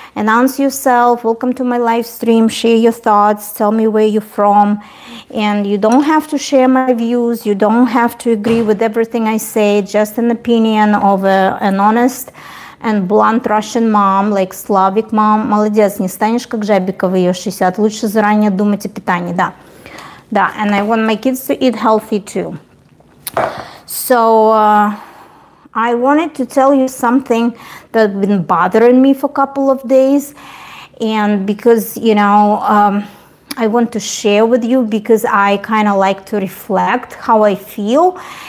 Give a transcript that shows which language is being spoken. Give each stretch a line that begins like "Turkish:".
English: Announce yourself. Welcome to my live stream. Share your thoughts. Tell me where you're from. And you don't have to share my views. You don't have to agree with everything I say. Just an opinion of an honest and blunt Russian mom, like Slavic mom.
Russian: Молодец, не станешь как жабика в ее 60. Лучше заранее думать о питании, да.
English: Да, and I want my kids to eat healthy too. So, I wanted to tell you something that's been bothering me for a couple of days. And because, you know, I want to share with you because I kind of like to reflect how I feel.